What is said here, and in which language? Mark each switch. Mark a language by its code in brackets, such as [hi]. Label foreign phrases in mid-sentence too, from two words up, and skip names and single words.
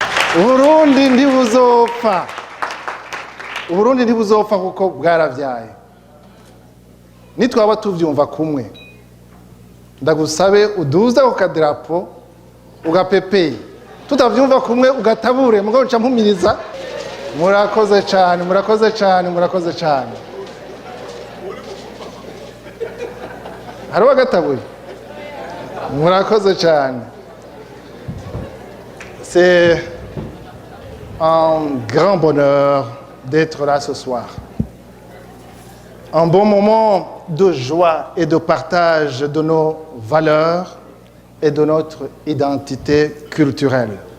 [rn] uburundi ntibuzopfa uburundi ntibuzopfa kuko bwaravyaye nitwaba tuvyumva kumwe ndagusabe uduze ku kadarapo ugapepeye tutavyumva kumwe ugatabure mugabo nca mpumiriza murakoze cyane murakoze cyane murakoze cyane hari wagatabuye murakoze cyane. [fr] C'est un grand bonheur d'être là ce soir. Un bon moment de joie et de partage de nos valeurs et de notre identité culturelle.